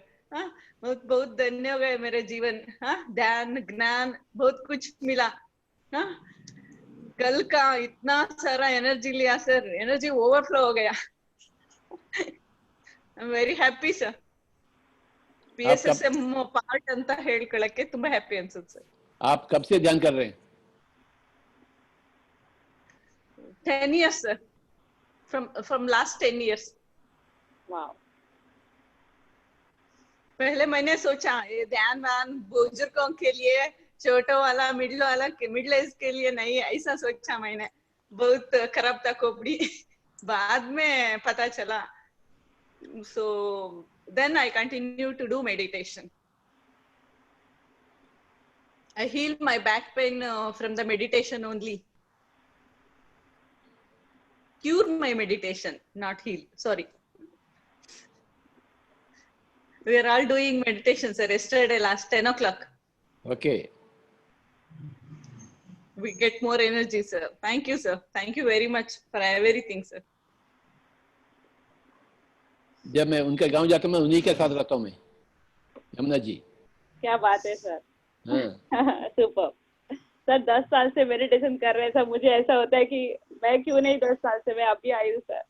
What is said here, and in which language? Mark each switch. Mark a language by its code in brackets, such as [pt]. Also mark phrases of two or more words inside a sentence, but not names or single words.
[hi] हाँ, बहुत बहुत धन्य हो गए मेरे जीवन। हाँ, ध्यान ज्ञान बहुत कुछ मिला। हाँ, कल का इतना सारा एनर्जी लिया सर, [en] energy overflow [hi] हो गया। [en] I am very happy sir. [kn] PSS पार्ट ಅಂತ ಹೇಳ್ಕೊಳ್ಳಕ್ಕೆ ತುಂಬಾ ಹ್ಯಾಪಿ ಅನ್ಸುತ್ತೆ ಸರ್। [hi] आप कब से ध्यान कर रहे हैं? [en] 10 years sir, from last 10 years। वाओ। [hi] पहले मैंने सोचा ये ध्यान वान बुजुर्गों के लिए, छोटो वाला मिडिल एज के लिए नहीं, ऐसा सोचा मैंने। बहुत खराब था खोपड़ी। बाद में पता चला। [en] So then I continue to do meditation. I healed my back pain from the meditation only. Cure my meditation, not heal. Sorry. We are all doing meditation, sir. Yesterday, last 10 o'clock. Okay. We get more energy, sir. Thank you, sir. Thank you very much for everything, sir. [hi] जब मैं उनके गांव जाता हूं, मैं उन्हीं के साथ रहता हूं मैं, यमुना जी। क्या बात है सर। हाँ। [en] सुपर सर। [hi] 10 साल से मेडिटेशन कर रहे हैं सर, मुझे ऐसा होता है कि मैं क्यों नहीं 10 साल से मैं अभी आई हूँ सर।